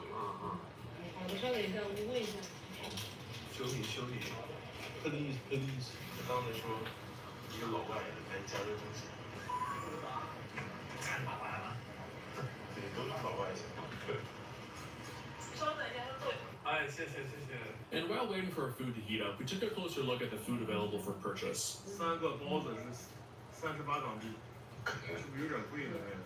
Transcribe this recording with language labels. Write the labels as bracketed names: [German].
[Chinese] 的，稍等一下，我问一下。修理 [English] please。 [Chinese] 刚才说一个老外来加热东西。太麻烦了，对，都是老外型。稍等一下，对。哎，谢谢。 [English] And while waiting for our food to heat up, we took a closer look at the food available for purchase. [Chinese] 3个包子是38港币，是不是有点贵呢？